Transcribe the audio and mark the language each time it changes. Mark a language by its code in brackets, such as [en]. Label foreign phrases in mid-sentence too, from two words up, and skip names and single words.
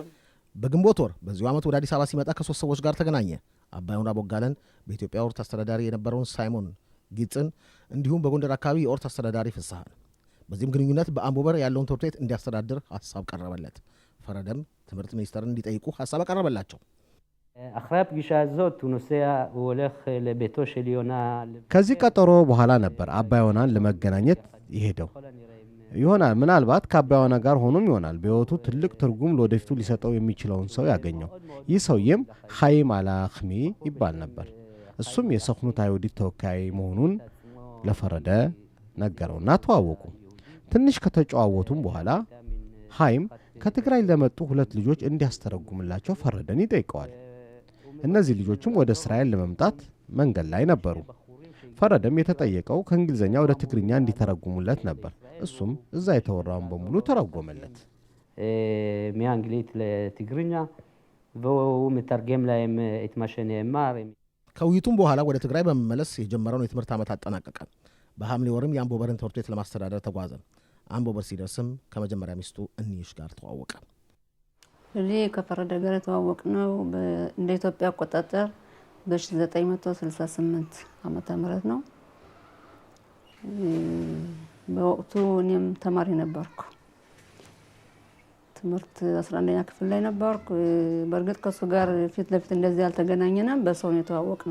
[am] በግንቦት ወር በዚሁ ዓመት ወደ አዲስ አበባ ሲመጣ ከሶስት ሰዎች ጋር ተገናኘ። አባይሁን ቦጋለን፣ በኢትዮጵያ ኦርት አስተዳዳሪ የነበረውን ሳይሞን ጊጽን፣ እንዲሁም በጎንደር አካባቢ የኦርት አስተዳዳሪ ፍስሐን። በዚህም ግንኙነት በአምቦበር ያለውን ትምህርት ቤት እንዲያስተዳድር ሀሳብ ቀረበለት። ፈረደም ትምህርት ሚኒስተርን እንዲጠይቁ ሀሳብ አቀረበላቸው። [he] אחרי הפגישה הזאת הוא הולך לביתו של יונה. [am] ከዚህ ቀጠሮ በኋላ ነበር አባይሆናን ለመገናኘት ይሄደው ይሆናል። ምናልባት ከአባይሆና ጋር ሆኖም ይሆናል በህይወቱ ትልቅ ትርጉም ለወደፊቱ ሊሰጠው የሚችለውን ሰው ያገኘው። ይህ ሰውዬም ሀይም አላኽሚ ይባል ነበር። እሱም የሰኽኑት አይሁዲት ተወካይ መሆኑን ለፈረደ ነገረውና ተዋወቁ። ትንሽ ከተጨዋወቱም በኋላ ሀይም ከትግራይ ለመጡ ሁለት ልጆች እንዲያስተረጉምላቸው ፈረደን ይጠይቀዋል። እነዚህ ልጆችም ወደ እስራኤል ለመምጣት መንገድ ላይ ነበሩ። ፈረደም የተጠየቀው ከእንግሊዝኛ ወደ ትግርኛ እንዲተረጉሙለት ነበር። እሱም እዛ የተወራውን በሙሉ ተረጎመለት። [he] מאנגלית ለትግርኛ והוא מתרגם להם את מה שנאמר. [am] ከውይይቱም በኋላ ወደ ትግራይ በመመለስ የጀመረውን የትምህርት ዓመት አጠናቀቀ። በሐምሌ ወርም የአምቦበርን ትምህርት ቤት ለማስተዳደር ተጓዘ። አምቦበር ሲደርስም ከመጀመሪያ ሚስቱ እንይሽ ጋር ተዋወቀ። እኔ ከፈረደ ጋር ተዋወቅነው እንደ ኢትዮጵያ አቆጣጠር በ1968 ዓመተ ምህረት ነው። በወቅቱ እኔም ተማሪ ነበርኩ። ትምህርት 11ኛ ክፍል ላይ ነበርኩ። በእርግጥ ከሱ ጋር ፊት ለፊት እንደዚህ ያልተገናኘንም በሰው ነው የተዋወቅነው።